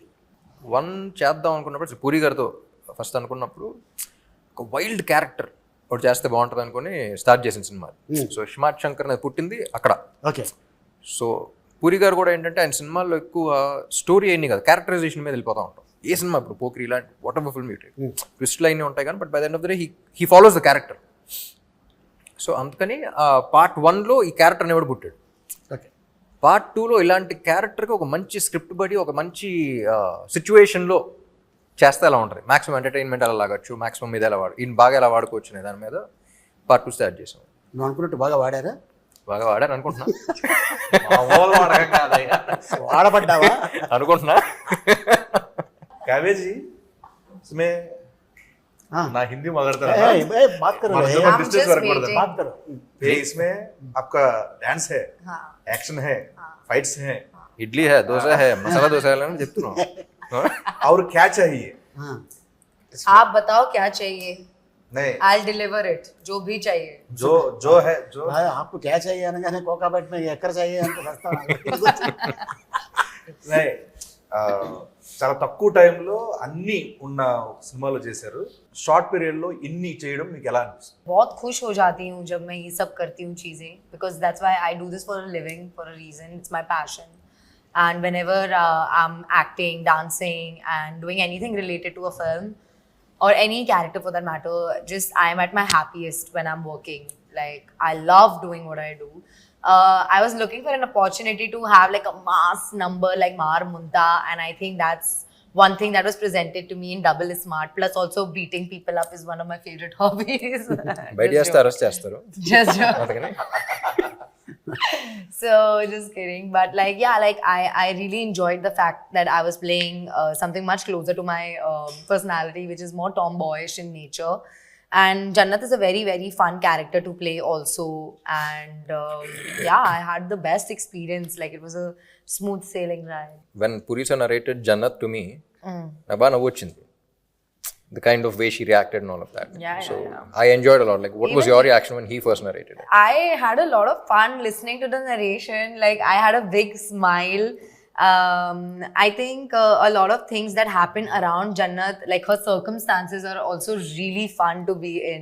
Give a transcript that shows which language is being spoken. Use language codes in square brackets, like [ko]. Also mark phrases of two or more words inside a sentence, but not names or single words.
[te] 1 చేద్దాం అనుకున్నప్పుడు పూరి గారితో ఫస్ట్ అనుకున్నప్పుడు ఒక [en] wild character [te] ఒకటి చేస్తే బాగుంటుంది అనుకుని స్టార్ట్ చేసిన సినిమా. సో స్మార్ట్ శంకర్ అనేది పుట్టింది అక్కడ. ఓకే. సో పూరి గారు కూడా ఏంటంటే ఆయన సినిమాల్లో ఎక్కువ స్టోరీ అయింది కదా, క్యారెక్టరైజేషన్ మీద వెళ్ళిపోతూ ఉంటాం. ఏ సినిమా ఇప్పుడు పోక్రీ ఇలాంటి [en] whatever film twists [te] అయినా ఉంటాయి కానీ, [en] But by the end of the day he follows the character. [te] సో అందుకని పార్ట్ 1లో ఈ క్యారెక్టర్ అనేవాడు పుట్టాడు. ఓకే. పార్ట్ 2లో ఇలాంటి క్యారెక్టర్కి ఒక మంచి స్క్రిప్ట్ బడి ఒక మంచి సిచ్యువేషన్లో చేస్తే ఎలా ఉంటుంది, [en] maximum entertainment [te] ఎలా లాగచ్చు, మాక్సిమం మీద ఎలా ఈయన బాగా ఎలా వాడుకోవచ్చు అనే దాని మీద పార్ట్ 2 స్టార్ట్ చేసాం. నువ్వు అనుకున్నట్టు బాగా వాడారా? బాగా వాడాను అనుకుంటున్నా. వాడబడ్డావా అనుకుంటున్నా. [hi] काव्य जी इसमें ना हिंदी मगरता ए, ए, बात करो हमारा ए, जो [en] I'm [hi] डिस्टेंस [en] just [hi] वर्क पड़ता [en] waiting. [hi] बात करो. है इसमें आपका डांस है, हाँ. एक्शन है, फाइट्स है, [te] ఇడ్లీ హే, దోశ హే, మసాలా దోశ అని చెప్తున్నాం. [hi] और क्या चाहिए? हाँ. आप बताओ क्या चाहिए, नहीं [en] I'll deliver it. [hi] जो भी चाहिए. जो है जो भाई, आपको क्या चाहिए [te] అనగానే కోకాబెట్ में ఎక్కడ चाहिए అంటే వస్తాను. नहीं చాలా తక్కువ టైంలో అన్ని ఉన్న సినిమాలో చేశారు. [en] short period [te] లో ఇన్ని చేయడం మీకు ఎలా అనిపిస్తుంది? [hi] बहुत खुश हो जाती हूँ जब मैं ये सब करती हूँ चीज़ें, [en] because that's why I do this for a living, for a reason. It's my passion. And whenever I'm acting, dancing, and doing anything related to a film or any character for that matter, just I'm at my happiest when I'm working. Like, I love doing what I do. I was looking for an opportunity to have like a mass number like Mar Munta, and I think that's one thing that was presented to me in Double is Smart. Plus, also beating people up is one of my favorite hobbies. [te] బయట చేస్తే అరెస్ట్ చేస్తారు. [en] Just joke. [te] అందుకని [en] So just kidding, but like yeah, like I really enjoyed the fact that I was playing something much closer to my personality, which is more tomboyish in nature. And Jannat is a very very fun character to play also, and yeah, I had the best experience. Like, it was a smooth sailing ride. When Puri sir narrated Jannat to me, [te] నాకు బాగా నవ్వు వచ్చింది. [en] The kind of way she reacted and all of that. Yeah, so yeah. I enjoyed a lot. Like, what was your reaction when he first narrated it? I had a lot of fun listening to the narration. Like, I had a big smile. I think a lot of things that happen around Jannat, like her circumstances, are also really fun to be in.